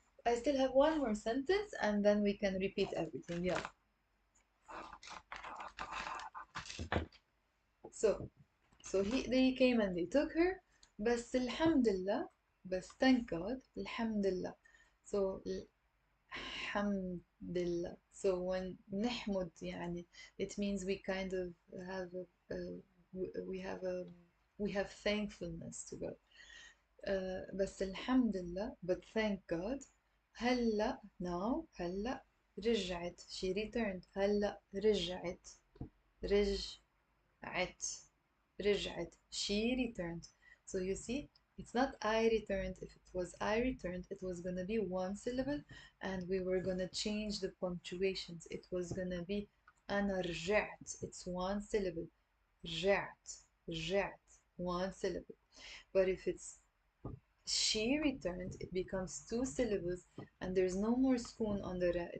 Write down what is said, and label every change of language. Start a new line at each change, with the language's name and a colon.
English: I still have one more sentence and then we can repeat everything. Yeah. So, they came and they took her.
Arabic: بس الحمد لله. بس
English: thank God.
Arabic: الحمد لله.
English: So
Arabic: الحمد لله.
English: So when
Arabic: نحمد يعني,
English: it means we kind of have we have we have thankfulness to God.
Arabic: بس الحمد لله,
English: but thank God.
Arabic: هلا,
English: now,
Arabic: هلا رجعت,
English: she returned.
Arabic: هلا رجعت, رجعت, رجعت,
English: she returned. So you see, it's not I returned. If it was I returned, it was gonna be one syllable, and we were gonna change the punctuations. It was gonna be
Arabic: أنا رجعت.
English: It's one syllable.
Arabic: رجعت, رجعت,
English: one syllable. But if it's she returned, it becomes two syllables, and there's no more spoon on the ra.